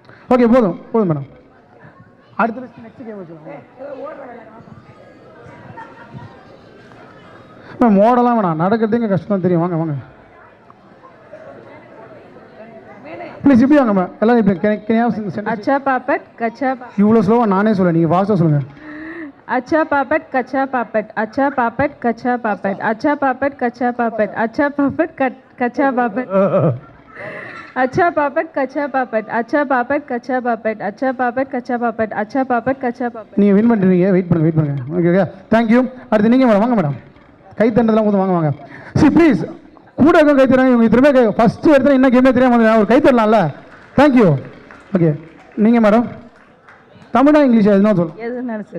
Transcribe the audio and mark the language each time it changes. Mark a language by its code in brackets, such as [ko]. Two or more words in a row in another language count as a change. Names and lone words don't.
[ta] ஓகே போதும் போதும் மேடம். அடுத்த [en] next game [ta] வச்சுக்கோங்க மேம். ஓடலாம் வேணாம், நடக்கிறதுங்க கஷ்டம் தெரியும். வாங்க வாங்க ப்ளீஸ் இப்படி வாங்க மேம். எல்லாம் இப்படி [hi] अच्छा पापड़ कच्चा [ta] இவ்வளோ ஸ்லோவாக நானே சொல்ல, நீங்கள் ஃபாஸ்ட்டாக சொல்லுங்கள். [hi] अच्छा पापड़ कच्चा पापड़ अच्छा पापड़ कच्चा पापड़ अच्छा पापड़ कच्चा पापड़ अच्छा पापड़ कच्चा पापड़ अच्छा पापड़ कच्चा पापड़ अच्छा पापड़ कच्चा पापड़ अच्छा पापड़ कच्चा पापड़ अच्छा पापड़ कच्चा पापड़. [ta] நீங்கள் வின் பண்ணுறீங்க, வெயிட் பண்ணுங்க. [en] okay thank you. [ta] அடுத்து நீங்கள் மேடம் வாங்க மேடம். கை தண்டதெல்லாம் போதும், வாங்க வாங்க. சரி ப்ளீஸ் கூட இருக்க கை தராங்க. இவங்க திரும்ப ஃபஸ்ட்டு எடுத்து என்ன கேமே தெரியாமல் ஒரு கை தரலாம்ல. தேங்க்யூ. ஓகே நீங்கள் மேடம் தமிழா இங்கிலீஷா எதுனா சொல்லுங்கள். எதுனாலும் சரி.